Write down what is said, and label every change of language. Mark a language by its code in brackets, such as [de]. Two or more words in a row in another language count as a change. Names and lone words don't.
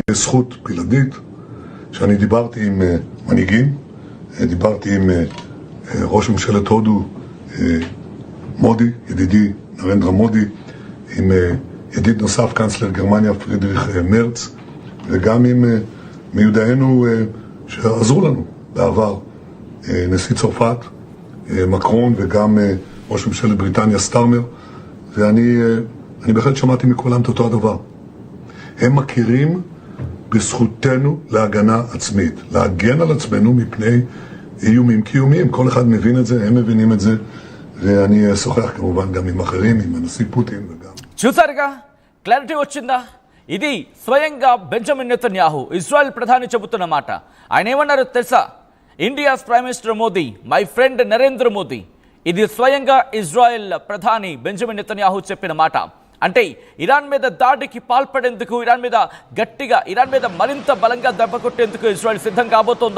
[he] יש זכות בלעדית שאני דיברתי עם מנהיגים, דיברתי עם ראש ממשלת הודו מודי, ידידי נרנדרה מודי, עם ידיד נוסף קאנצלר גרמניה פרידריך מרץ, וגם עם מיודענו שעזרו לנו בעבר, נשיא צרפת מקרון וגם ראש ממשלת בריטניה סטארמר, ואני בהחלט שמעתי מכולם את אותו הדבר. הם מכירים בזכותנו להגנה עצמית, להגן על עצמנו מפני איומים קיומיים. כל אחד מבין את זה, הם מבינים את זה, ואני אשוחח כמובן גם עם אחרים, עם הנשיא פוטין וגם... [te] చూసారుగా క్లారిటీ వచ్చిందా? ఇది స్వయంగా బెంజమిన్ నెతన్యాహు ఇజ్రాయెల్ ప్రధాని చెబుతున్న మాట. ఆయన ఏమన్నారో తెలుసా? [en] India's Prime Minister Modi, my friend Narendra Modi. [te] ఇది స్వయంగా ఇజ్రాయెల్ ప్రధాని బెంజమిన్ నెతన్యాహు చెప్పిన మాట. అంటే ఇరాన్ మీద దాడికి పాల్పడేందుకు, ఇరాన్ మీద గట్టిగా, ఇరాన్ మీద మరింత బలంగా దెబ్బ కొట్టేందుకు ఇజ్రాయెల్ సిద్ధం కాబోతోందా?